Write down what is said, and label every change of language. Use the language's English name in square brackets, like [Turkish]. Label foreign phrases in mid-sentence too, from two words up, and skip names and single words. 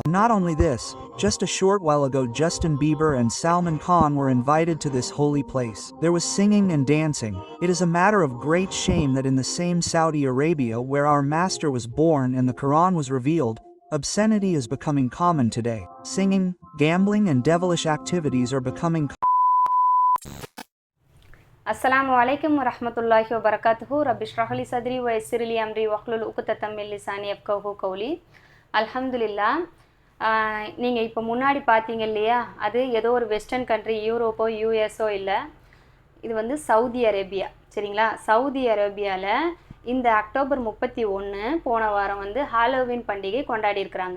[English] Not only this, just a short while ago Justin Bieber and Salman Khan were invited to this holy place. There was singing and dancing. It is a matter of great shame that in the same Saudi Arabia where our master was born and the Quran was revealed, obscenity is becoming common today. Singing, gambling and devilish activities are becoming [Arabic] السلام عليكم ورحمة الله وبركاته. رب اشرح لي صدري ويسر لي أمري واحلل عقدة من لساني يفقهوا قولي. [Tamil] அல்ஹம்துலில்லா. நீங்கள் இப்போ முன்னாடி பார்த்தீங்க இல்லையா, அது ஏதோ ஒரு [English] western country, [Tamil] யூரோப்போ யூஎஸோ இல்லை, இது வந்து சவுதி அரேபியா. சரிங்களா? சவுதி அரேபியாவில் இந்த அக்டோபர் 31 போன வாரம் வந்து ஹாலோவின் பண்டிகை கொண்டாடி இருக்கிறாங்க.